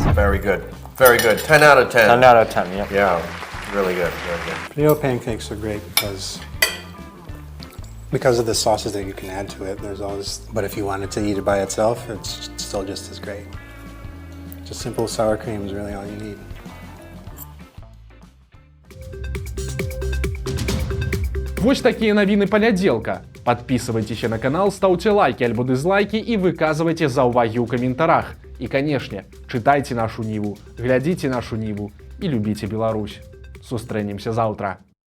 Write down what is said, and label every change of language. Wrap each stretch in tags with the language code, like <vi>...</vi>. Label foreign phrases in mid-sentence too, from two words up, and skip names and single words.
<en>Very good. Very good. 10 out of 10. 10 out of 10, yeah. Yeah, really good. Very good. Potato pancakes are great because of the sauces that you can add to it. There's always, but if you wanted to eat it by itself, it's still just as great. Just simple sour cream is really all you need.</en> <be>Вось такія навіны панядзелка.</be> <ru>Подписывайтеся на канал, ставьте лайки альбо дизлайки и выказывайте</ru> <be>заўвагі ў каментарах.</be> <ru>И, конечно, читайте нашу Ниву, глядите нашу Ниву и любите Беларусь.</ru> <be>Сустрэнемся заўтра.</be>